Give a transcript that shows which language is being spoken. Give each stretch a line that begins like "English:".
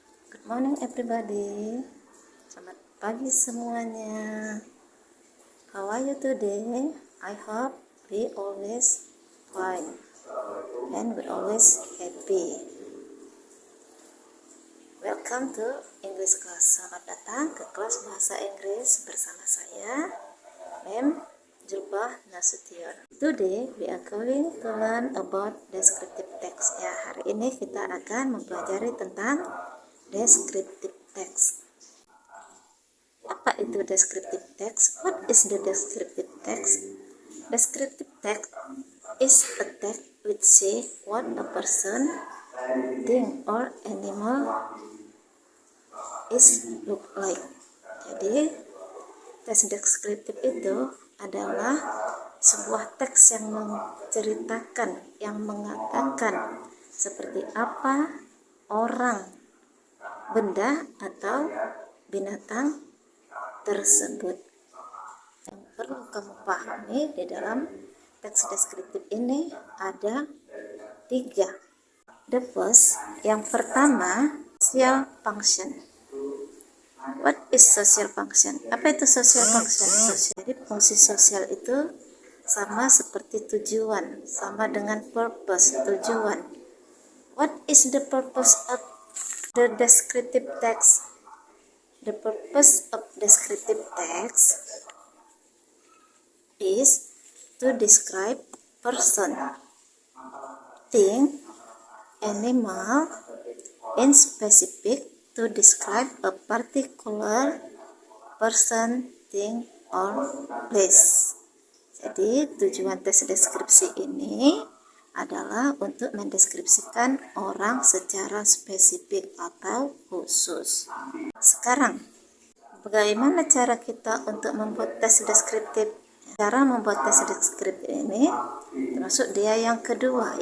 English: Good morning everybody.
Indonesian: Selamat pagi semuanya.
English: How are you today? I hope we always fine and we always happy. Welcome to English class.
Indonesian: Selamat datang ke kelas bahasa Inggris bersama saya, Mem Julbah Nasution.
English: Today we are going to learn about descriptive text.
Indonesian: Ya, hari ini kita akan mempelajari tentang descriptive text. Apa itu descriptive text?
English: What is the descriptive text? Descriptive text is a text which say what a person, thing or animal is look like.
Indonesian: Jadi teks deskriptif itu adalah sebuah teks yang menceritakan, yang mengatakan seperti apa orang, benda atau binatang tersebut. Yang perlu kamu pahami di dalam teks deskriptif ini ada 3.
English: The first,
Indonesian: yang pertama,
English: social function. What is social function?
Indonesian: Apa itu social function? Jadi fungsi sosial itu sama seperti tujuan, sama dengan purpose, tujuan.
English: What is the purpose of the descriptive text? The purpose of descriptive text is to describe person, thing, animal, in specific, to describe a particular person, thing, or place.
Indonesian: Jadi tujuan teks deskripsi ini adalah untuk mendeskripsikan orang secara spesifik atau khusus. Sekarang, bagaimana cara kita untuk membuat teks deskriptif? Cara membuat teks deskriptif ini termasuk dia yang kedua.